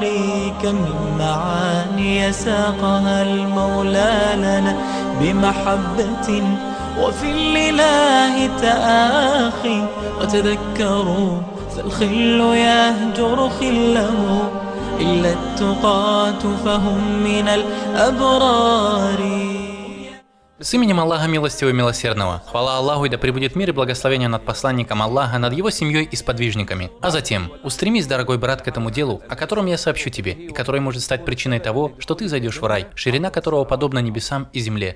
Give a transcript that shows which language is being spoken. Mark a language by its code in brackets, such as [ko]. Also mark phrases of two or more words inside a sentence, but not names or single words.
[ar] كم من معاني ساقها المولى لنا بمحبة وفي الإله تآخي، وتذكروا فالخل يهجر خله، إلا التقاة فهم من الأبرار. [ru] С именем Аллаха Милостивого и Милосердного. Хвала Аллаху, и да пребудет мир и благословение над посланником Аллаха, над его семьей и сподвижниками. А затем, устремись, дорогой брат, к этому делу, о котором я сообщу тебе, и который может стать причиной того, что ты зайдешь в рай, ширина которого подобна небесам и земле.